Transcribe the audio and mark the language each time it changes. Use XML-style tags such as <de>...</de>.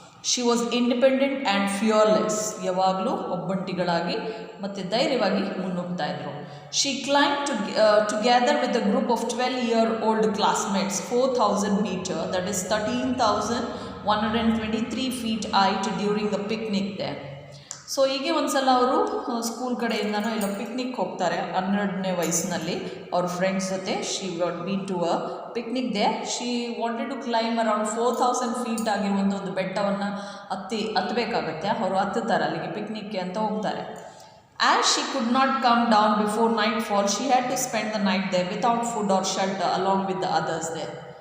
<en>She was independent and fearless.</en> <kn>ಯಾವಾಗಲೂ ಒಬ್ಬಂಟಿಗಳಾಗಿ ಮತ್ತು ಧೈರ್ಯವಾಗಿ ಮುನ್ನುಗ್ತಾ ಇದ್ರು.</kn> <en>She climb together with a group of 12-year-old classmates 4,000 meter, that is 13,123 feet height during a picnic there.</en> <kn>So ಹೀಗೆ ಒಂದು ಸಲ ಅವರು ಸ್ಕೂಲ್ ಕಡೆಯಿಂದನೋ ಇಲ್ಲ ಪಿಕ್ನಿಕ್ ಹೋಗ್ತಾರೆ 12ನೇ ವಯಸ್ಸಿನಲ್ಲಿ ಅವ್ರ ಫ್ರೆಂಡ್ಸ್ ಜೊತೆ.</kn> <en>She got been to a picnic there. She wanted to climb around 4,000 feet</en> <kn>ಆಗಿರುವಂಥ ಒಂದು ಬೆಟ್ಟವನ್ನು ಹತ್ತಬೇಕಾಗತ್ತೆ. ಅವರು ಹತ್ತುತ್ತಾರೆ ಅಲ್ಲಿಗೆ ಪಿಕ್ನಿಕ್ಗೆ ಅಂತ ಹೋಗ್ತಾರೆ.</kn> <en>As she could not come down before nightfall, she had to spend the night there without food or shelter along with the others there.</en>